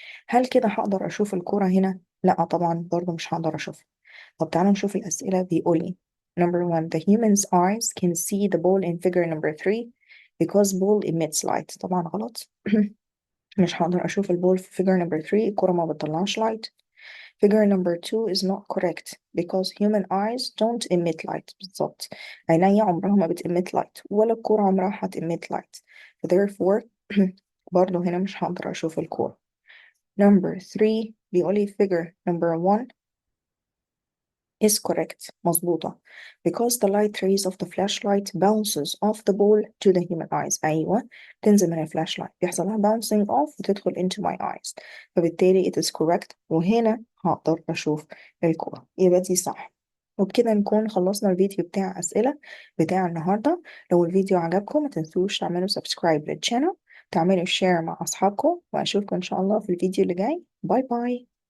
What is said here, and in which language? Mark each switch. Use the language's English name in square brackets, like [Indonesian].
[Arabic] هل كده هقدر اشوف الكرة هنا؟ لا طبعا برضو مش هقدر اشوفها. طب تعالوا نشوف الاسئله. بيقول لي [English] number 1 the human's eyes can see the ball in figure number 3 because ball emits light. [Arabic] طبعا غلط. مش هقدر اشوف البول في figure number 3، الكرة ما بتطلعش light. [English] Figure number 2 is not correct because human eyes don't emit light. [Arabic] بالظبط، عيني عمرها ما بتemit light ولا الكورة عمرها هتemit light. therefore برضو هنا مش هقدر أشوف الكورة. [English] Number 3 [Arabic] بيقولي [English] figure number 1 is correct، [Arabic] مظبوطة، [English] because the light rays of the flashlight bounces off the ball to the human eyes. [Arabic] أيوة، تنزل من الفلاش بيحصل لها bouncing off وتدخل into my eyes، فبالتالي it is correct، وهنا هقدر أشوف الكورة، يبقى دي صح. وبكده نكون خلصنا الفيديو بتاع أسئلة بتاع النهاردة. لو الفيديو عجبكم ما تنسوش تعملوا سبسكرايب للشانل، تعملوا شير مع أصحابكم، وأشوفكم إن شاء الله في الفيديو اللي جاي. باي باي.